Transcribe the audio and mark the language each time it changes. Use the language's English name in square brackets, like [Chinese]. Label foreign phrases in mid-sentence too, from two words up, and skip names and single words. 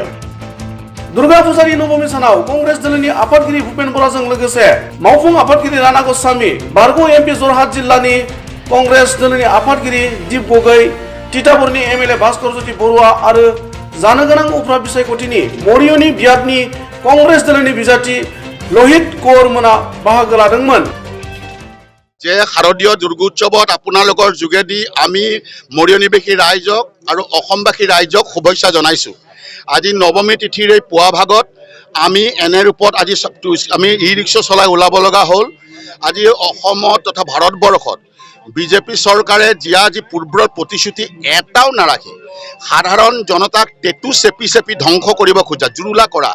[Bodo] दुर्गा फुजानि नबमी सानाव कंग्रेस दोलोनि आफादगिरि भुपेन बराजों लोगोसे मावफुं आफादगिरि राणा गस्वामी, बारग' एमपि जरहाट जिल्लानि कंग्रेस दोलोनि आफादगिरि दीप गगৈ, तिताबरनि एमएलए भास्कर ज्योति बरुवा आरो जानो गोनां उफ्रा बिसायख'थिनि मरियनि बियाबनि कंग्रेस दोलोनि बिजाथि लहित कौर मोना बाहागो लादोंमोन। [Assamese] যে শারদীয় দুর্গোৎসৱত আপোনালোকৰ যোগেদি আমি মৰিয়নিবাসী ৰাইজক আৰু অসমবাসী ৰাইজক শুভেচ্ছা জনাইছোঁ। আজি নৱমী তিথিৰ এই পুৱা ভাগত আমি এনে ৰূপত আজি আমি ই-ৰিক্সা চলাই ওলাব লগা হ'ল। আজি অসমত তথা ভাৰতবৰ্ষত বিজেপি চৰকাৰে যি পূৰ্বৰ প্ৰতিশ্ৰুতি এটাও নাৰাখি সাধাৰণ জনতাক টেটু চেপি চেপি ধ্বংস কৰিব খোজা, জুৰুলা কৰা।